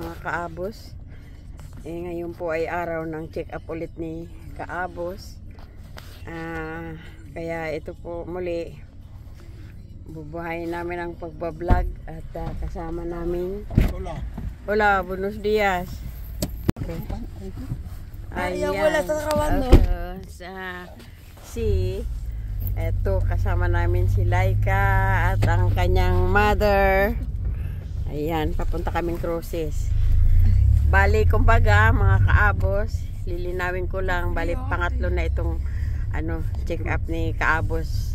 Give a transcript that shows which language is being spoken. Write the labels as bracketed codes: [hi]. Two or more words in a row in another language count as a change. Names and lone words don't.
[tl] Kaabos. Ngayon po ay araw ng check-up ulit ni Kaabos. Kaya ito po muli, bubuhayin namin ang pagbablog at kasama namin. [es] Hola, buenos días. [tl] Okay. Ayan. Eto, kasama namin si Laika at ang kanyang mother. Ayan, papunta kaming cruises. Bali, kumbaga, mga Kaabos, lilinawin ko lang, bali pangatlo na itong [en] check up [tl] ni Kaabos.